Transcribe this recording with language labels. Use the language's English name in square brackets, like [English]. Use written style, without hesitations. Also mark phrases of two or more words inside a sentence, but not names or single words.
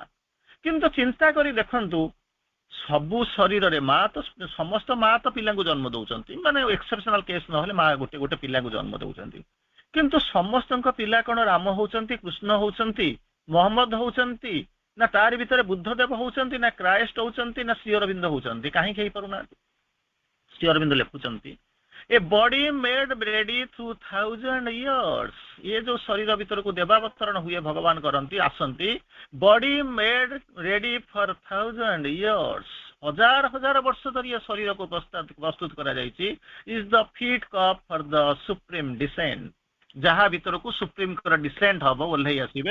[Odia] କିନ୍ତୁ ଚିନ୍ତା କରି ଦେଖନ୍ତୁ, ସବୁ ଶରୀରରେ ମା ତ ସମସ୍ତ ମା ତ ପିଲାଙ୍କୁ ଜନ୍ମ ଦଉଛନ୍ତି, ମାନେ [English] exceptional case [Odia] ନହେଲେ ମା ଗୋଟେ ଗୋଟେ ପିଲାକୁ ଜନ୍ମ ଦଉଛନ୍ତି। କିନ୍ତୁ ସମସ୍ତଙ୍କ ପିଲା କଣ ରାମ ହଉଛନ୍ତି, କୃଷ୍ଣ ହଉଛନ୍ତି, ମହମ୍ମଦ ହଉଛନ୍ତି, ନା ତାରି ଭିତରେ ବୁଦ୍ଧଦେବ ହଉଛନ୍ତି, ନା କ୍ରାଇଷ୍ଟ ହଉଛନ୍ତି, ନା ଶ୍ରୀ ଅରବିନ୍ଦ ହଉଛନ୍ତି? କାହିଁକି ହେଇପାରୁନାହାନ୍ତି? ଶ୍ରୀ ଅରବିନ୍ଦ ଲେଖୁଛନ୍ତି, [English] A body made ready through 1000 years. [Hindi] ये जो [Odia] ଶରୀର ଭିତରକୁ ଦେବାବତରଣ ହୁଏ, ଭଗବାନ କରନ୍ତି, ଆସନ୍ତି, [English] body made ready for 1000 years, [Odia] ହଜାର ହଜାର ବର୍ଷ ଧରି ଏ ଶରୀରକୁ ପ୍ରସ୍ତୁତ କରାଯାଇଛି। [English] is the fit cup for the supreme descent, [Odia] ଯାହା ଭିତରକୁ ସୁପ୍ରିମଙ୍କର ଡିସେଣ୍ଟ ହବ, ଓହ୍ଲେଇ ଆସିବେ।